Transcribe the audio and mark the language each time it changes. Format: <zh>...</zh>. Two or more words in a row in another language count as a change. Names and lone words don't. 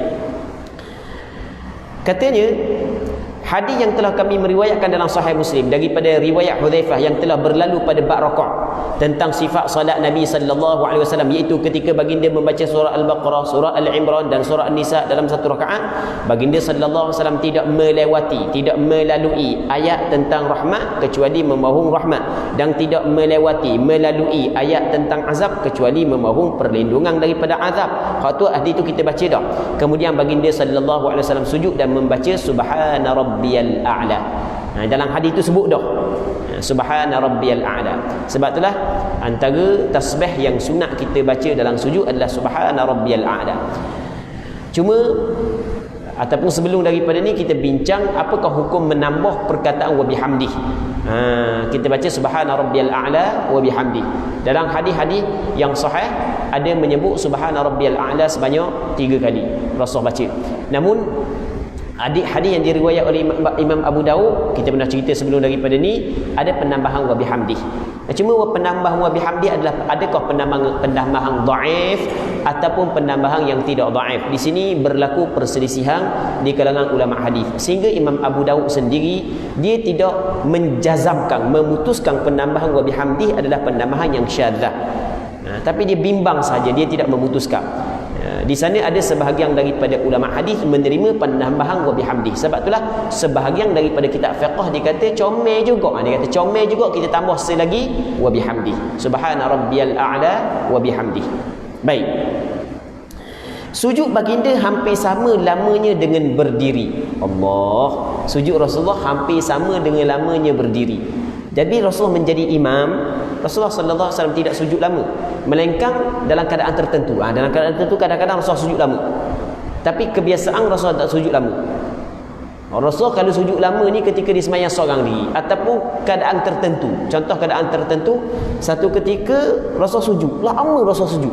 <ms>Katanya hadis yang telah kami meriwayatkan dalam Sahih Muslim daripada riwayat Hudzaifah yang telah berlalu pada bab rakaat tentang sifat salat Nabi</ms> <ar>صلى الله عليه وسلم,</ar> <ms>iaitu ketika baginda membaca surah Al-Baqarah, surah Al-Imran dan surah An-Nisa dalam satu rakaat, baginda</ms> <ar>صلى الله عليه وسلم</ar> <ms>tidak melewati, tidak melalui ayat tentang rahmat kecuali memohon rahmat, dan tidak melalui ayat tentang azab kecuali memohon perlindungan daripada azab. Hak tu hadis itu kita baca dah. Kemudian baginda</ms> <ar>صلى الله عليه وسلم</ar> <ms>sujud dan membaca</ms> <ar>سبحان ربي الأعلى.</ar> <ms>Dalam hadis itu sebut dah</ms> <ar>سبحان ربي الأعلى.</ar> <ms>Sebab itulah antara tasbih yang sunat kita baca dalam sujud adalah</ms> <ar>سبحان ربي الأعلى.</ar> <ms>Cuma ataupun sebelum daripada ni kita bincang apakah hukum menambah perkataan</ms> <ar>وبحمده.</ar> <ms>Kita baca</ms> <ar>سبحان ربي الأعلى وبحمده.</ar> <ms>Dalam hadis-hadis yang sahih ada menyebut</ms> <ar>سبحان ربي الأعلى</ar> <ms>sebanyak 3 kali Rasul baca. Namun hadis yang diriwayat oleh Imam Abu Daud, kita pernah cerita sebelum daripada ni, ada penambahan</ms> <ar>وبحمده.</ar> <ms>Cuma penambahan</ms> <ar>وبحمده</ar> <ms>adalah adakah penambahan dhaif ataupun penambahan yang tidak dhaif. Di sini berlaku perselisihan di kalangan ulama hadis, sehingga Imam Abu Daud sendiri dia tidak menjazamkan, memutuskan penambahan</ms> <ar>وبحمده</ar> <ms>adalah penambahan yang syadzah. Tapi dia bimbang saja, dia tidak memutuskan. Di sana ada sebahagian daripada ulama hadis menerima penambahan</ms> <ar>وبحمده.</ar> <ms>Sebab itulah sebahagian daripada kitab fiqh dia kata comel juga. Dia kata comel juga kita tambah selagi</ms> <ar>وبحمده. سبحان ربي الأعلى وبحمده.</ar> <ms>Baik. Sujud baginda hampir sama lamanya dengan berdiri. Allah. Sujud Rasulullah hampir sama dengan lamanya berdiri. Jadi Rasulullah menjadi imam, Rasulullah</ms> <ar>صلى الله عليه وسلم</ar> <ms>tidak sujud lama, melainkan dalam keadaan tertentu. Dalam keadaan tertentu kadang-kadang Rasulullah sujud lama. Tapi kebiasaan Rasulullah tak sujud lama. Rasulullah kalau sujud lama ni ketika dia sembahyang seorang diri ataupun keadaan tertentu. Contoh keadaan tertentu, satu ketika Rasulullah sujud, lama Rasulullah sujud.</ms>